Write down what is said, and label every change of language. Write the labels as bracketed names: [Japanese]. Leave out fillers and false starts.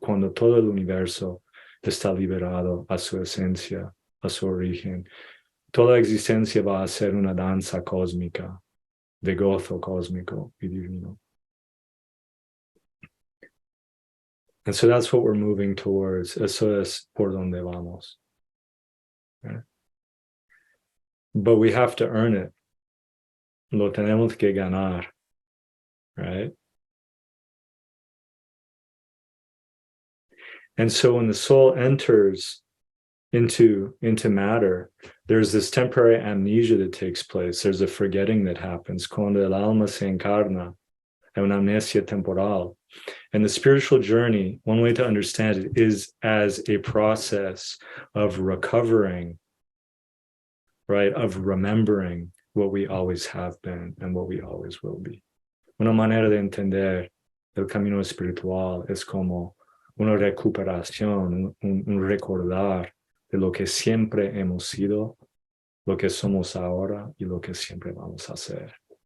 [Spanish] Cuando todo el universo está liberado a su esencia, a su origen, toda existencia va a ser una danza cósmica, de gozo cósmico y divino. [English] And so that's what we're moving towards. [Spanish] Eso es por donde vamos. Right? [English] But we have to earn it. [Spanish] Lo tenemos que ganar. [English] Right? And so when the soul enters into matter, there's this temporary amnesia that takes place. There's a forgetting that happens. [Spanish] Cuando el alma se encarna, hay una amnesia temporal. [English] And the spiritual journey, one way to understand it is as a process of recovering, right? Of remembering what we always have been and what we always will be. [Spanish] Una manera de entender el camino espiritual es como una recuperación, un recordar de lo que siempre hemos sido, lo que somos ahora y lo que siempre vamos a ser.